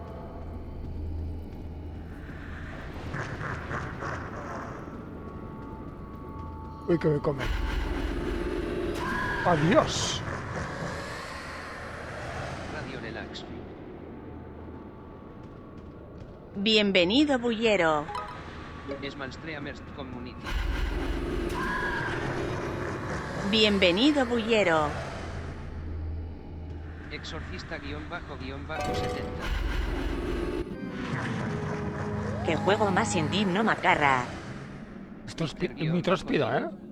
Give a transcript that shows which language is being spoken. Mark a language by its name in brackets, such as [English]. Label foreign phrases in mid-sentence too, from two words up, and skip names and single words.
[Spanish] Uy, que me come. ¡Adiós! Radio Relax. Bienvenido, bullero. Smanstreamers Community. Bienvenido, bullero. Exorcista-70. ¿Qué juego más indigno, macarra? Esto es muy tróspido, ¿eh?